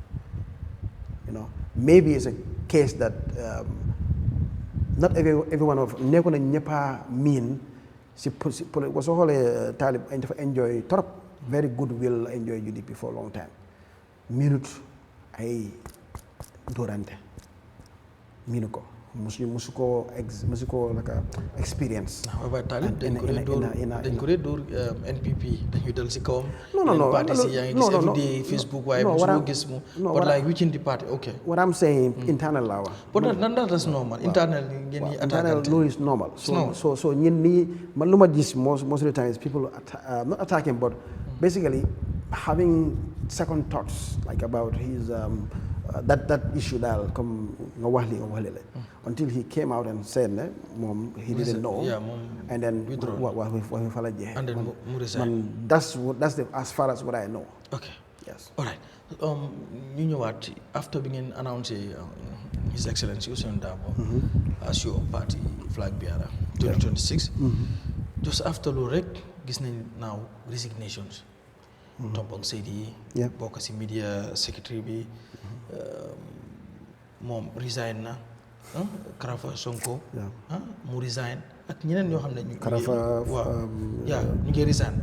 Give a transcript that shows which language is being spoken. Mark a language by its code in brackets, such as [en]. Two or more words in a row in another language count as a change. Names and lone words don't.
[en] you know maybe it's a case that not everyone of [wo] nekku na ñëppa miin si soo xoolee Talib dafa [en] enjoy trop very good will enjoy UDP for a long time minute [wo] ay dóorante miinu ko musuko [en] like experience. [wo] Waaye Talib dañ ko dee door NPP dañuy dal si kawam. [en] No. [wo] Parti si yaa ngi gis [en] every day [wo] Facebook waaye musu ko gis mu. [en] But like within the party, okay. What I'm saying, internal law. But that's normal. Internal [wo] ngeen ñi [en] internal law is normal. So [wo] ñin ni man luma gis [en] most of the times people not attacking but basically having second thoughts like about his that issue [wo] daal comme nga wax li la [en] until he came out and said [wo] ne moom [en] he didn't know and then [wo] wax fa la jeex [en] and then mu resign that's the as far as what I know. Okay. Yes. All right. [wo] ñu ñëwaat after bi ngeen announcé His Excellency Ousainou Darboe [en] as your party flag bearer 2026 just after [wo] loolu rek gis nañ [en] now resignations [wo] Tombong Seydi bokk ci [en] media secretary [wo] bi moom resign na Karafa Sonko mu resign ak ñeneen ñoo xam ne ñu Karafa ñu ngi resign